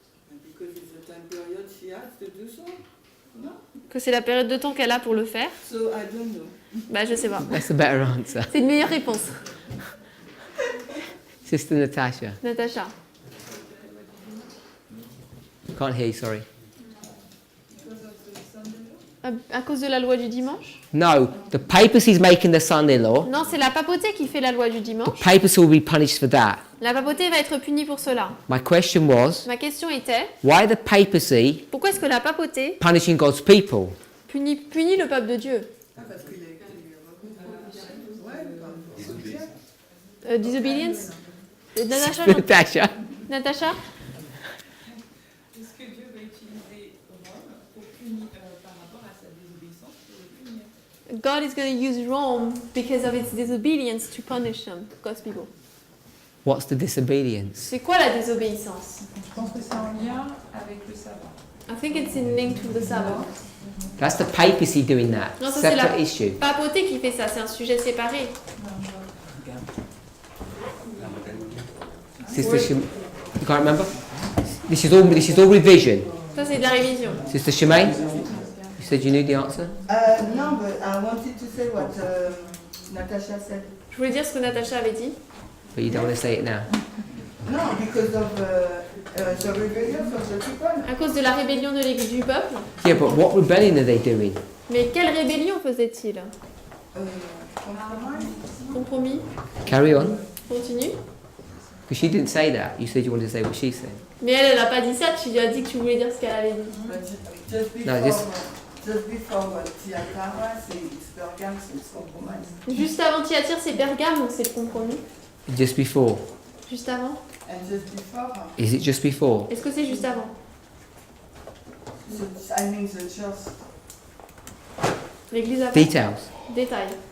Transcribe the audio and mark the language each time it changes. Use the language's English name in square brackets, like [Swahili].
[English] Because it's the time period she has to do so. No? [French] Que c'est la période de temps qu'elle a pour le faire? [English] So I don't know. [French] Bah, je sais pas. [English] That's a better answer. [French] C'est une meilleure réponse. [English] Sister Natasha. [French] Natacha. [English] Can't hear you, sorry. [French] À cause de la loi du dimanche? [English] No, the papacy's making the Sunday law. [French] Non, c'est la papauté qui fait la loi du [English] The [French] dimanche. [English] papacy will be punished for that. [French] La papauté va être punie pour cela. [English] My question was, [French] Ma question était, [English] why the papacy [French] pourquoi est-ce que la papauté [English] punishing God's people? [French] punit le peuple de Dieu? Ah, parce qu'il a écrit. [English] Disobedience? Natacha, Natasha. [French] Natacha? Est-ce que Dieu va utiliser Rome pour punir par rapport à sa désobéissance pour le punir? [English] God is going to use Rome because of its disobedience to punish them, God's people. What's the disobedience? [French] C'est quoi la désobéissance? Je pense que c'est en lien avec le sabbat. [English] I think it's in link to the Sabbath. That's the papacy doing that. [French] Non, ça c'est la [English] Separate issue. [French] papauté qui fait ça, c'est un sujet séparé. [English] Sister you can't remember? This is all revision. [French] Ça c'est de la révision. [English] Sister Shemaine, you said you knew the answer? No, but I wanted to say what Natasha said. [French] Je voulais dire ce que Natacha avait dit. [English] But you don't want to say it now. No, because of the rebellion of the people. [French] À cause de la rébellion du peuple. [English] Yeah, but what rebellion are they doing? [French] Mais quelle rébellion faisait-il? [English] Compromise. [French] Compromis? [English] Carry on. [French] Continue. [English] Because she didn't say that. You said you wanted to say what she said. [French] Mais elle n'a pas dit ça, tu lui as dit que tu voulais dire ce qu'elle avait dit. [English] But just before, No, this- just before Tiatara, it's Pergam, so it's compromise. [French] Juste avant Thyatire, c'est Pergame, donc c'est le compromis. [English] Just before. [French] Juste avant? [English] And just before, Is it just before? [French] Est-ce que c'est juste avant? [English] I mean the church. [French] L'église avant? [English] Details. [French] Détail.